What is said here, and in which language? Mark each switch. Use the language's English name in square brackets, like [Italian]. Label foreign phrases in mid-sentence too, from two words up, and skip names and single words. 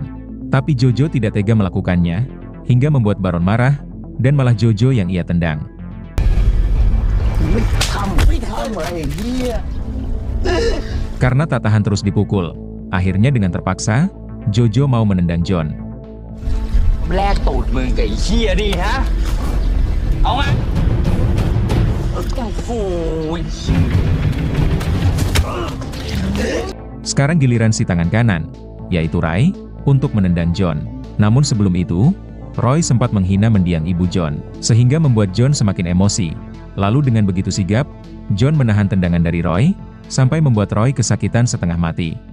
[Indonesian] Tapi Jojo tidak tega melakukannya, hingga membuat Baron marah, dan malah Jojo yang ia tendang. Karena tak tahan terus dipukul, akhirnya dengan terpaksa, Jojo mau menendang John. [Thai] แลกตูดมึงกับไอ้เหี้ยนี่ฮะ เอามาโอ้ย [Indonesian] Sekarang giliran si tangan kanan, yaitu Rai, untuk menendang John. Namun sebelum itu, Roy sempat menghina mendiang ibu John, sehingga membuat John semakin emosi. Lalu dengan begitu sigap, John menahan tendangan dari Roy, sampai membuat Roy kesakitan setengah mati.